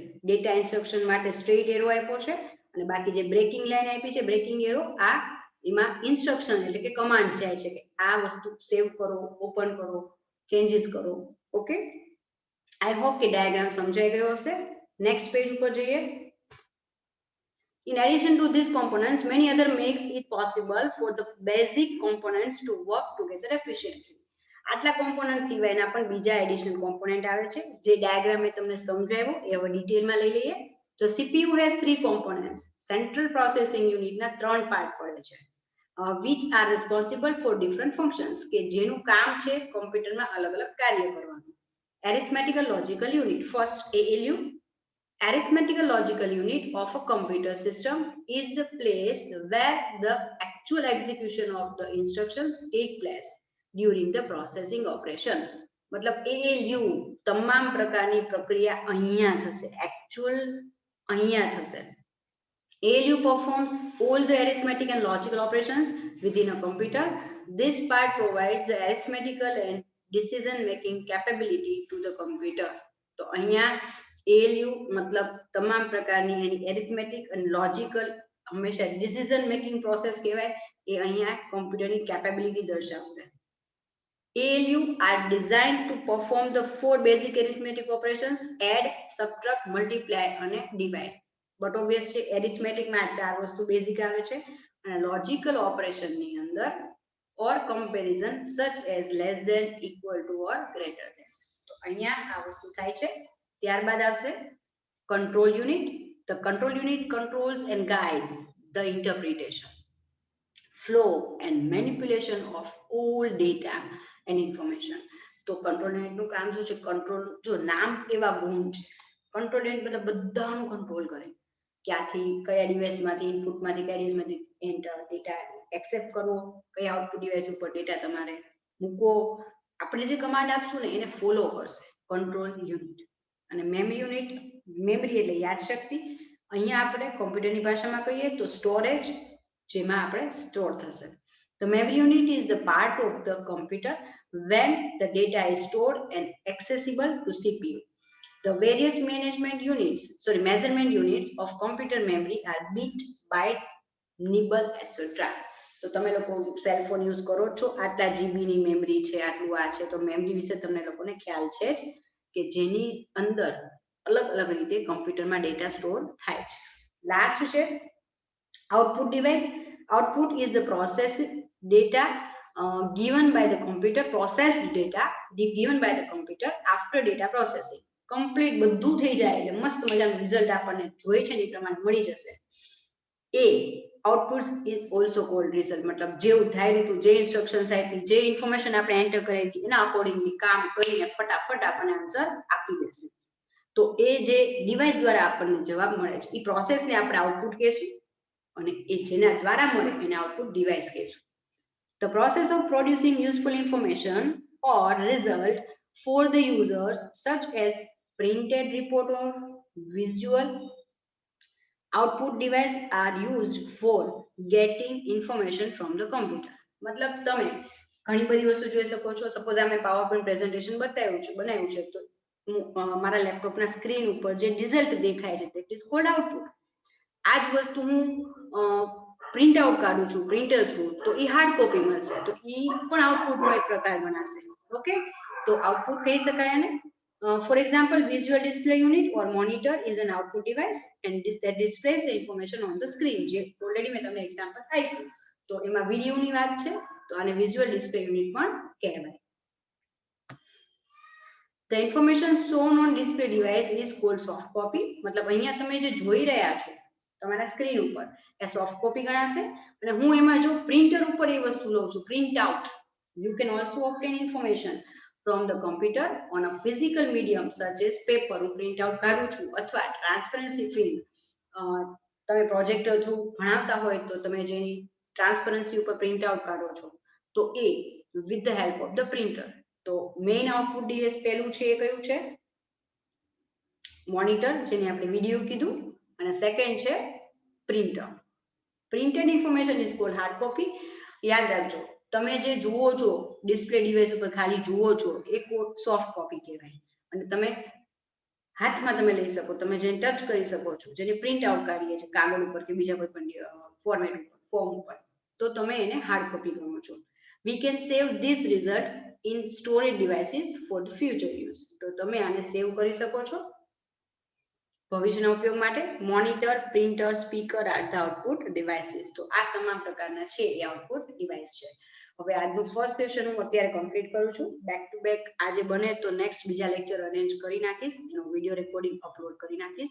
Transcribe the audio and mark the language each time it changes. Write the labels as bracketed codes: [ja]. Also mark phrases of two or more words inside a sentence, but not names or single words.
[en] data instruction [gu] માટે [en] straight arrow [gu] આપ્યો છે, અને બાકી જે [en] breaking line [gu] આપી છે, [en] breaking arrow, [gu] આ એમાં ઇન્સ્ટ્રક્શન એટલે કે કમાન્ડ જાય છે કે આ વસ્તુ સેવ કરો, ઓપન કરો, ચેન્જીસ કરો. [en] OK, I hope [gu] કે ડાયાગ્રામ સમજાઈ ગયો હશે. [en] next page [gu] ઉપર જઈએ. [en] In addition to these components, many other makes it possible for the basic components to work together efficiently. [gu] આટલા કોમ્પોનન્ટ સિવાયના પણ બીજા [en] additional component [gu] આવે છે, જે ડાયાગ્રામ મેં તમને સમજાવ્યો એ હવે ડિટેલમાં લઈ લઈએ. [en] તો CPU has three components. central processing unitના [gu] ત્રણ પાર્ટ પડે છે, [en] which are responsible for different functions, [gu] કે જેનું કામ છે કોમ્પ્યુટરમાં અલગ અલગ કાર્ય કરવાનું. [en] Arithmetical logical unit, first ALU. Arithmetical logical unit of a computer system is the place where the actual execution of the instructions take place during the processing operation. [gu] मतलब ALU તમામ પ્રકારની પ્રક્રિયા અહીંયા થશે, actual અહીંયા થશે. [en] ALU performs all the arithmetic and logical operations within a computer. This part provides the arithmetical and decision making capability to the computer. [gu] તો અહીંયા ALU मतलब તમામ પ્રકારની એની એરિથમેટિક અને લોજિકલ હંમેશા [en] decision making process [gu] કહેવાય, એ અહીંયા કોમ્પ્યુટરની કેપેબિલિટી દર્શાવશે. [en] ALU are designed to perform the four basic arithmetic operations: add, subtract, multiply અને divide. but obviously [gu] એરિથમેટિકમાં આ ચાર વસ્તુ બેઝિક આવે છે, અને [en] logical operationની [gu] અંદર [en] or comparison such as less than, equal to or greater than. [gu] તો અહીંયા આ વસ્તુ થાય છે. ત્યારબાદ આવશે [en] control unit. The control unit controls and guides the interpretation, flow and manipulation of all data and information. [gu] તો [en] control unit [gu] નું કામ શું છે? કંટ્રોલ, જો નામ એવા ગુણ છે, [en] control unit [gu] બધા બધાનું કંટ્રોલ કરે, ક્યાંથી કયા ડિવાઇસમાંથી, ઇનપુટમાંથી કયા ડિવાઇસમાંથી [en] enter data accept [gu] કરવો, કયા [en] output device [gu] ઉપર ડેટા તમારે મૂકવો, આપણે જે કમાન્ડ આપશું ને એને ફોલો કરશે [en] control unit. [gu] અને [en] memory unit, [gu] મેમરી એટલે યાદશક્તિ, અહીંયા આપણે કોમ્પ્યુટરની ભાષામાં કહીએ તો સ્ટોરેજ, જેમાં આપણે સ્ટોર થશે. [en] The memory unit is the part of the computer when the data is stored and accessible to CPU. The various measurement units of computer memory are bit, bytes, nibble, etc. [gu] તો તમે લોકો [en] cell phone use [gu] કરો છો, આટલા જીબીની મેમરી છે, આટલું આ છે, તો મેમરી વિશે તમને લોકોને ખ્યાલ છે જ કે જેની અંદર અલગ અલગ રીતે કમ્પ્યુટરમાં [en] data store [gu] થાય છે. લાસ્ટ છે [en] output device. Output is the processed data given by the computer, processed data given by the computer after data processing. [gu] Complete બધું થઈ જાય એટલે મસ્ત મજાનું રિઝલ્ટ આપણને જોઈએ છે ને એ પ્રમાણે મળી જશે. એ [en] output is also called result, [gu] મતલબ જેવું ધાર્યું હતું, જે ઇન્સ્ટ્રક્શન્સ આપી, જે ઇન્ફોર્મેશન આપણે એન્ટર કરેલી એના અકોર્ડિંગલી કામ કરીને ફટાફટ આપણને આન્સર આપી દેશે. તો એ જે ડિવાઇસ દ્વારા આપણને જવાબ મળે છે એ પ્રોસેસને આપણે આઉટપુટ કહેશું, અને એ જેના દ્વારા મળે એને [en] output device [gu] કહેશું. [en] The process of producing useful information or result for the users, such as printed report or visual output device, are used for getting information from the computer. [gu] મતલબ તમે ઘણી બધી વસ્તુ જોઈ શકો છો. સપોઝ અમે [en] PowerPoint presentation [gu] બનાવ્યું છે તો મારા લેપટોપના સ્ક્રીન ઉપર જે રિઝલ્ટ દેખાય છે [en] that is called output. [gu] આ જ વસ્તુ હું [en] print out [gu] કાઢું છું [en] printer through [gu] તો એ [en] hard copy [gu] મળશે, તો એ પણ આઉટપુટનો એક પ્રકાર ગણાશે. ઓકે, તો આઉટપુટ કહી શકાય એને. [en] For example, visual display unit or monitor is an output device and that displays the information on the screen. [gu] જે ઓલરેડી મેં તમને એક્ઝામ્પલ આપ્યું, તો એમાં વિડીયોની વાત છે તો આને [en] visual display unit [gu] પણ કહેવાય. [en] The information shown on display device is called soft copy. [gu] મતલબ અહીંયા તમે જે જોઈ રહ્યા છો તમારા સ્ક્રીન ઉપર એ [en] soft copy [gu] ગણાશે. અને હું એમાં જો પ્રિન્ટર ઉપર એ વસ્તુ લઉં છું [en] print out, you can also obtain information from the computer on a physical medium such as paper. [gu] હું [en] print out [gu] કાઢું છું, અથવા [en] transparency film [gu] તમે [en] projector through [gu] ભણાવતા હોય તો તમે જેની ટ્રાન્સપરન્સી ઉપર [en] print out [gu] કાઢો છો તો એ [en] with the help of the printer. [gu] તો [en] main output device [gu] પહેલું છે એ કયું છે? મોનિટર, જેને આપણે વિડીયો કીધું, અને સેકન્ડ છે પ્રિન્ટર. [en] printed information is called hard copy. [gu] યાદ રાખજો, તમે જે જુઓ છો [en] display device [gu] ઉપર ખાલી જુઓ છો એ [en] soft copy [gu] કહેવાય, અને તમે હાથમાં તમે લઈ શકો, તમે જેને ટચ કરી શકો છો, જેને [en] print out [gu] કાઢીએ છીએ કાગળ ઉપર કે બીજા કોઈ પણ ફોર્મેટ ઉપર ફોર્મ ઉપર, તો તમે એને [en] hard copy [gu] ગણો છો. [en] We can save this result in storage devices for the future use. [gu] તો તમે આને સેવ કરી શકો છો ભવિષ્યના ઉપયોગ માટે. [en] monitor, printer, speaker are the output devices. [gu] તો આ તમામ પ્રકારના છે એ [en] output device [gu] છે. હવે આજનું [en] first session [gu] હું અત્યારે કમ્પ્લીટ કરું છું. [en] back to back [gu] આજે બને તો નેક્સ્ટ બીજા [en] lecture arrange [gu] કરી નાખીશ, એનો [en] video recording upload [gu] કરી નાખીશ.